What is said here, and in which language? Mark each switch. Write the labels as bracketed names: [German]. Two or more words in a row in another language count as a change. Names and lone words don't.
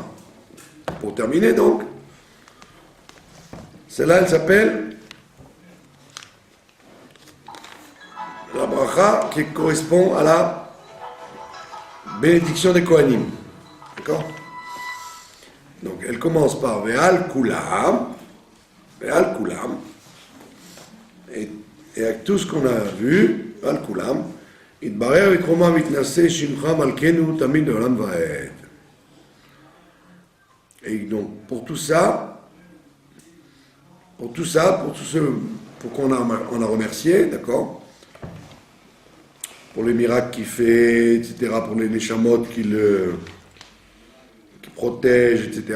[French] Pour terminer donc, celle-là, elle s'appelle la bracha qui correspond à la bénédiction des Kohanim. D'accord? Donc elle commence par [Hebrew] ועל כולם, [French] et avec tout ce qu'on a vu, [Hebrew] ועל כולם יתברך ויתרומם ויתנשא שמך מלכנו תמיד עולם ועד. [French] Et donc pour tout ça, pour qu'on a remercié, d'accord, pour les miracles qu'il fait, etc., pour les neshamot qui protège, etc.